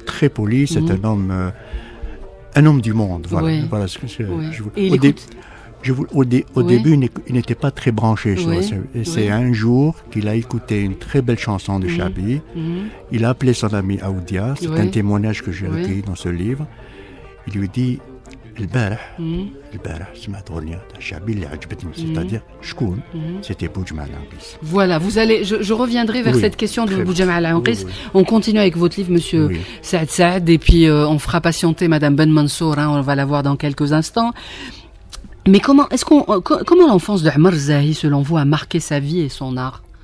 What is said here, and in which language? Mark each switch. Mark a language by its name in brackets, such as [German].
[French] très poli, c'est un homme du monde. Voilà, Oui. voilà ce que je vous... Et il écoute... Au début, il n'était pas très branché. Et c'est un jour qu'il a écouté une très belle chanson de Chaabi. Il a appelé son ami Aoudia. C'est un témoignage que j'ai recueilli dans ce livre. Il lui dit [Arabic] البارح سمعت أغنية تاع الشعبي اللي عجبتني, [French] c'est-à-dire [Arabic] شكون, [French] c'était Boudjama Al-Anqis. Voilà, vous allez, je reviendrai vers cette question de Boudjama Al-Anqis. On continue avec votre livre, monsieur Saad, et puis on fera patienter madame Ben Mansour, hein, on va la voir dans quelques instants. Mais comment l'enfance de Amr Zahi, selon vous, a marqué sa vie et son art?